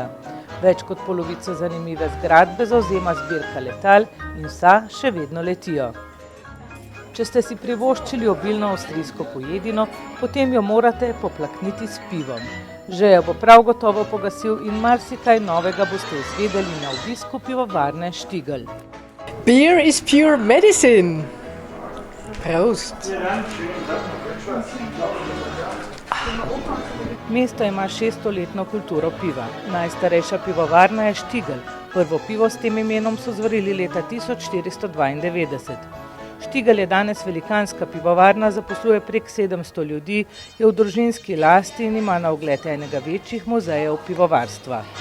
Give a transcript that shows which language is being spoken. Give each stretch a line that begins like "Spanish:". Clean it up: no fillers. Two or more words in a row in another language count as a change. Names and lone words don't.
Slovenian: Več kot polovico zanimive zgradbe zavzema zbirka letal in vsa še vedno letijo. Če ste si privoščili obilno avstrijsko pojedino, potem jo morate poplakniti s pivom. Žejo bo prav gotovo pogasil in marsikaj novega boste izvedeli na obisku pivovarne Stiegl.
English: Beer is pure medicine.
Slovenian: Prost. Mesto ima 600-letno kulturo piva. Najstarejša pivovarna je Stiegl. Prvo pivo s tem imenom so zvarili leta 1492. Stiegl je danes velikanska pivovarna, zaposluje prek 700 ljudi, je v družinski lasti in ima na ogled enega večjih muzejev pivovarstva.